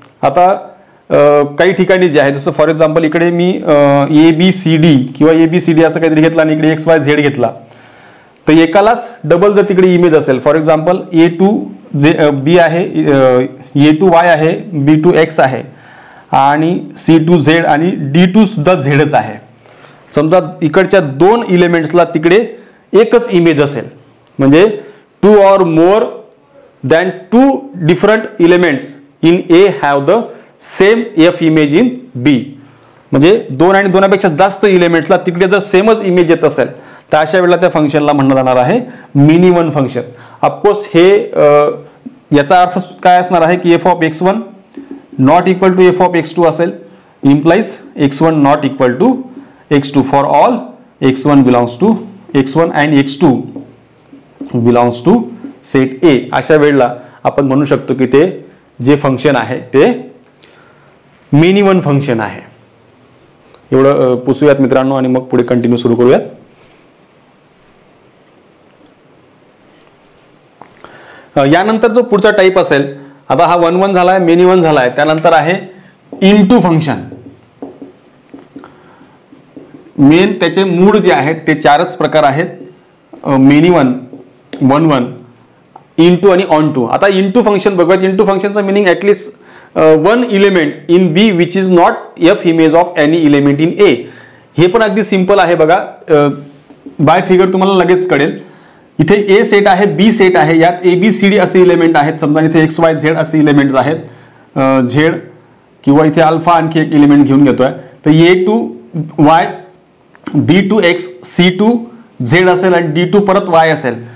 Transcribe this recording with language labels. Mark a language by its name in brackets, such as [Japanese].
[Marathi] आता काही ठिकाणी जे आहे, जसं फॉर एक्झाम्पल इकडे मी ABCD किंवा ABCD असं काहीतरी घेतलं आणि इकडे XYZ घेतला, तर एकालाच डबल जर तिकडे इमेज असेल, फॉर एक्झाम्पल A2B आहे, A2Y आहे, B2X आहे आणि C2Z आणि D2 सुद्धा Zच आहे. समजा इकडच्या दोन इलेमेंट्सला तिकडे एकच इमेज असेल, म्हणजे [English] 2 or more than 2 different elements in A have the same F image in B. [Marathi] म्हणजे 2 आणि 2पेक्षा जास्त इलेमेंट्सला तिकडे जर सेमच इमेज येत असेल तर अशा वेळेला त्या फंक्शनला म्हणलं जाणार आहे मिनी वन फंक्शन. ऑफकोर्स हे याचा अर्थ काय असणार आहे की [English] F of x1 not equal to F of x2 असेल, implies x1 not equal to x2 for all x1 belongs to x1 and x2 belongs to set A. [Marathi] अशा वेळेला आपण म्हणू शकतो की ते जे फंक्शन आहे ते मिनी वन फंक्शन आहे. एवढं पुसूयात मित्रांनो आणि मग पुढे कंटिन्यू सुरू करूयात. यानंतर जो पुढचा टाइप असेल, आता हा 1 1 झालाय, मेनी वन झालाय, त्यानंतर आहे इनटू फंक्शन. मेन त्याचे मूळ जे आहेत ते 4च प्रकार आहेत, मेनी वन, 1 1, इनटू आणि ऑन टू. आता इनटू फंक्शन बघूयात. [English] Into फंक्शनचा meaning at least one element in B which is not F image of any element in A. [Marathi] हे पण अगदी सिंपल आहे बघा, बाय फिगर तुम्हाला लगेच कळेल. इथे ए सेट आहे, बी सेट आहे, यात ABCD असे इलेमेंट आहेत. समजा इथे XYZ असे इलेमेंट आहेत, झेड किंवा इथे अल्फा आणखी एक इलेमेंट घेऊन घेतोय. तर A2Y, B2X, C2Z असेल आणि D2 परत Y असेल.